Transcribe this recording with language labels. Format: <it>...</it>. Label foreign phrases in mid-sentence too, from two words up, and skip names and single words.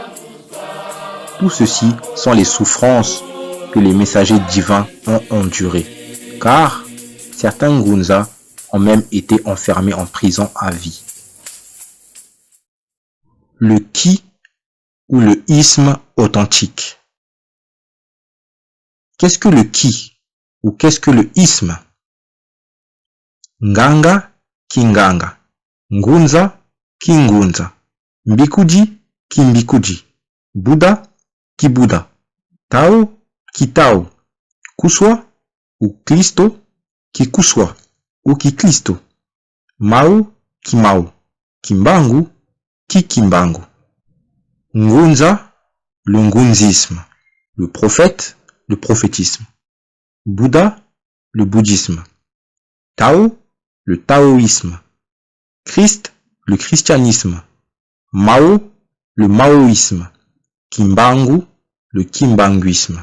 <fr>Tout ceci sont les souffrances que les messagers divins ont endurées, car certains Ngunza ont même été enfermés en prison à vie. Le ki ou le isme authentique. Qu'est-ce que le ki ou qu'est-ce que le isme?</fr> <kg>Nganga kinganga, Ngunza kingunza, Mbikuji kimbikuji, Bouddha ki Bouddha, Tao ki Tao, Kuswa ou Kristo ki Kuswa ou ki Kristo, Mao ki Mao, Kimbangu ki Kimbangu.</kg> <fr>Ngunza, le ngunzisme, le prophète, le prophétisme, Bouddha, le bouddhisme, Tao, le taoïsme, Christ, le christianisme, Mao, le maoïsme, Kimbangu, le kimbanguisme.</fr>